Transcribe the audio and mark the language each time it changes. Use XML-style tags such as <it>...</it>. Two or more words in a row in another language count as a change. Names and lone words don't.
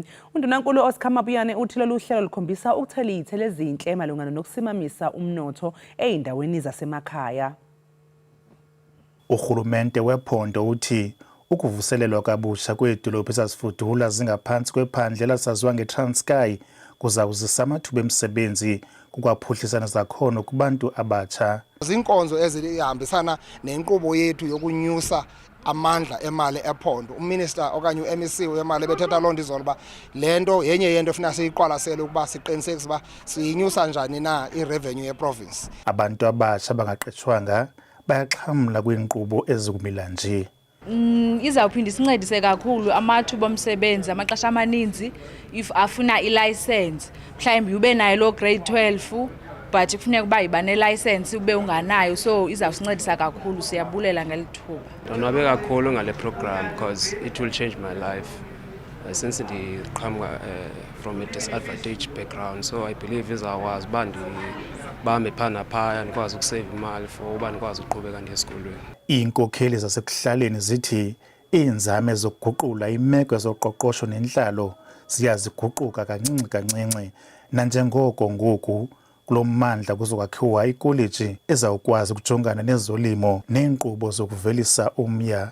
<xh>Undunankulu Oscar Mabuyane uthi lolu hlelo lukhombisa ukuthelithele ezinhle malungana nokusimamisa umnotho ey'ndaweni zasemakhaya. Uhulumende wephondo uthi ukuvuselelwa kabusha kwedolobha ezazifudula zingaphansi kwephandle elasaziwa ngeTranskei kuzawuzisa amathuba emisebenzi kukwaphuhlisana zakhono kubantu abatsha. Zinkonzo ezihambisana nenkqubo yethu yokunyusa amandla emali ephondo. Uminister okanye uMEC wemali bethetha loo nto izolo uba le nto yenye yento funeka siyiqwalasele ukuba siqinisekise uba siyinyusa njani na irevenue yeprovince. Abantu abatsha bangaqeshwanga bayaxhamla kwiinkqubo ezikumila nje. Izawuphinda isincedise kakhulu amathuba omsebenzi amaxesha amaninzi if afuna ilicense mhlawumbi ube nayo lo grade 12 but kufuneka uba iba nelicense ube unganayo, so izawusincedisa kakhulu. Siyabulela ngelithuba. Ndonwabe kakhulu ngale program</xh> <en>because it will change my life since</en> <xh>ndiqhamuka</xh> <en>from a disadvantaged background, so I believe</en> <xh>izawukwazi uba ndibambe phana phaya ndikwazi ukusave imali for uba ndikwazi uqhubeka ndiye esikolweni. Iinkokheli zasekuhlaleni zithi iinzame zokuguqula imeko yezoqoqosho nentlalo ziyaziguquka kancinci kancinci, nanjengoko ngoku kulo mmandla kuzokwakhiwa ikoleji ezawukwazi ukujongana nezolimo neenkqubo zokuvelisa umya.</xh>